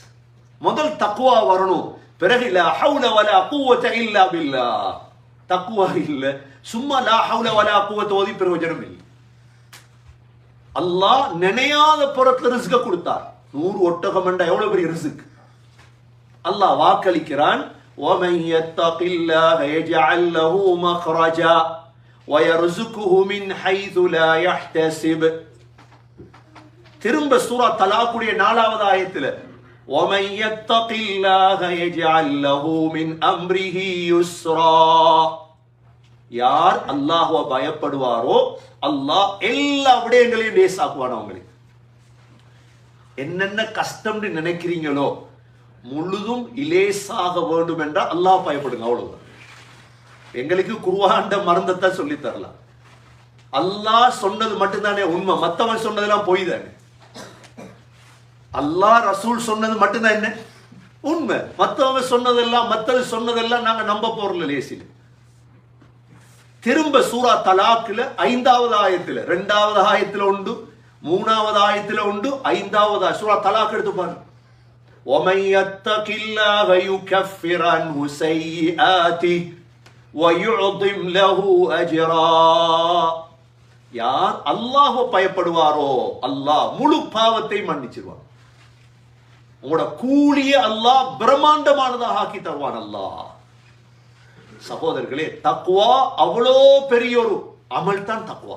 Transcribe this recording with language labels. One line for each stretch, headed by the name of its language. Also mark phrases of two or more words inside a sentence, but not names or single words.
Tamil: முதல் தக்வா வரணும், பிறகு
Arabic: لا حول ولا قوة إلا بالله.
Tamil: தக்வா இல்ல, சும்மா
Arabic: لا حول ولا قوة
Tamil: ஓதி பிரயோஜனம் இல்லை. அல்லாஹ் நினையாத புறத்துல ரிஸ்க கொடுத்தார். 100 ஒட்டகம் என்ற எவ்வளவு பெரிய ரிஸ்க் அல்லாஹ் வாக்களிக்கிறான்.
Arabic: وَمَن يَتَّقِ اللَّهَ يَجْعَل لَّهُ مَخْرَجًا وَيَرْزُقْهُ مِنْ حَيْثُ لَا يَحْتَسِبُ.
Tamil: திரும்ப சூரா தலாக்குடைய 4வது ஆயத்துல
Arabic: وَمَن يَتَّقِ اللَّهَ يَجْعَل لَّهُ مِنْ أَمْرِهِ يُسْرًا.
Tamil: யார் அல்லாஹ்வை பயப்படுவாரோ அல்லாஹ் எல்லா விடயங்களையும் லேசாக்குவான். அவங்களுக்கு என்னென்ன கஷ்டம்னு நினைக்கிறீங்களோ முழுதும் இலேசாக வேண்டும் என்றால் அல்லாஹ் பயப்படுங்க, அவ்வளவுதான். எங்களுக்கு குர்ஆன் மறந்தத்தை சொல்லி தரலாம். அல்லாஹ் சொன்னது மட்டும்தானே உண்மை, மற்றவன் சொன்னதெல்லாம் பொய் தானே. அல்லாஹ் ரசூல் சொன்னது மட்டும்தான் என்ன உண்மை, மற்றவங்க சொன்னதெல்லாம் நாங்க நம்ப போறல லேசில. திரும்ப சூரா தலாக்ல 5வது ஆயத்துல 2வது ஆயத்துல உண்டு, 3வது ஆயத்துல உண்டு, 5வது சூரா தலாக் எடுத்து பாருங்க.
Arabic: وَمَن يَتَّقِ اللَّهَ يُكَفِّرْ عَنْهُ سَيِّئَاتِهِ وَيُعْظِمْ لَهُ أَجْرًا.
Tamil: யார் அல்லாஹ்வை பயப்படுவாரோ அல்லாஹ் முழு பாவத்தை மன்னிச்சிருவான். உங்களோட கூலிய அல்லாஹ் பிரம்மாண்டமானதாக ஆக்கி தருவான் அல்லாஹ். சகோதரர்களே, தக்வா அவ்வளோ பெரிய ஒரு அமல் தான் தக்வா.